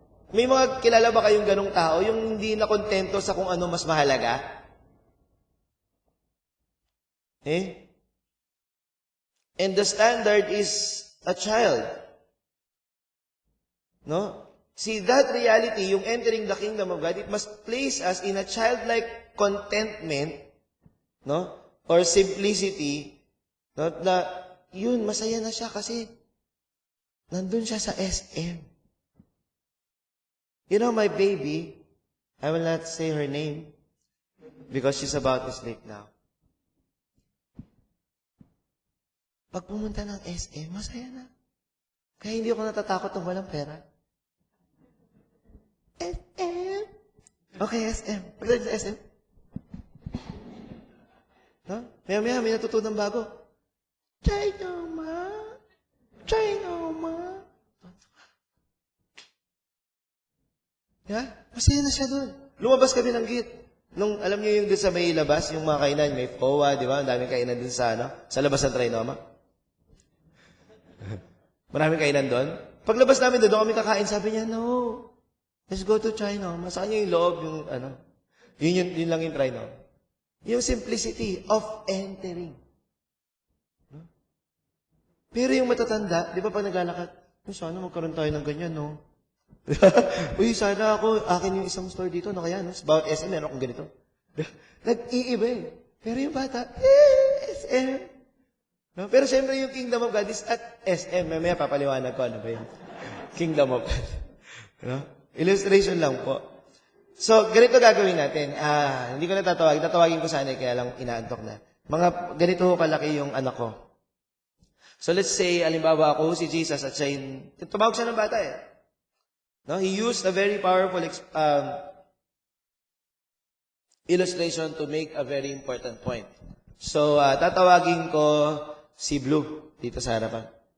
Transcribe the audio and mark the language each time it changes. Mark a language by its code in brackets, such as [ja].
[tl] May mga kilala ba kayong ganung tao, yung hindi na kontento sa kung ano mas mahalaga? [en] And the standard is a child. No? See, that reality, yung entering the kingdom of God, it must place us in a childlike contentment, no? Or simplicity, no? [tl] Na, yun, masaya na siya kasi nandun siya sa SM. [en] You know, my baby, I will not say her name because she's about to sleep now. [tl] Pag pumunta ng SM, masaya na. Kaya hindi ako natatakot ng walang pera. SM. Okay, SM. Pagdating sa SM. No? Maya-maya, may natutunan bago. China, ma. China, ma. Yeah? Masaya na siya doon. Lumabas kami ng gate. Nung, alam niyo yung doon sa may labas, yung mga kainan, may FOA, di ba? Ang daming kainan doon sa, sa labas ng Trinoma. Maraming kainan doon. Paglabas namin doon kami kakain, sabi niya, no, [en] let's go to China. [tl] Sa kanya yung loob, yung yun lang yung Trinoma. [en] Yung simplicity of entering. No? [tl] Pero yung matatanda, di ba pag naglalakad, sana magkaroon tayo ng ganyan, no? Uy, sana akin yung isang store dito, no kaya, no? Sa bawat SM, meron akong ganito. Nag-iiba eh. Pero yung bata, SM. No? Pero siyempre yung [en] Kingdom of God is at SM. [tl] Mamaya papaliwanag ko ano ba yung Kingdom of God. No? Illustration lang po. So, ganito gagawin natin. Hindi ko na tatawagin. Tatawagin ko sana kaya lang inaantok na. Mga ganito kalaki yung anak ko. [en] So, let's say, [tl] alimbawa ako si Jesus at siya tumawag siya ng bata eh. No? [en] He used a very powerful illustration to make a very important point. [tl] So, tatawagin ko si Blue dito sa harapan.